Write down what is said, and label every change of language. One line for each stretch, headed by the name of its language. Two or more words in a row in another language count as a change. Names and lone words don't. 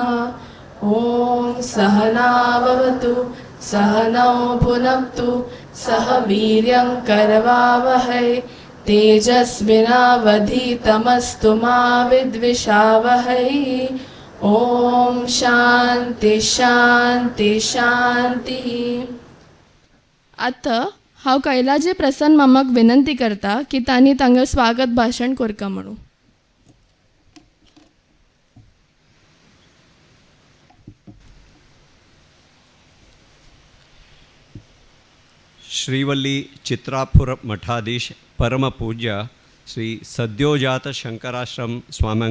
Sanskrit: ओम सहना भवतु सहनौ भुनक्तु सह वीर्यं करवावहै तेजस्विनावधीतमस्तु मा विद्विषावहै। ओम शांति शांति शांति।
Konkani: आता हांव कैलाजी प्रसन्न मामाक विनंती करता की तांणी तांगे स्वागत भाषण करका म्हणून। श्रीवल्ली चित्रापुर मठाधीश परमपूज्य श्री सद्योजात शंकराश्रम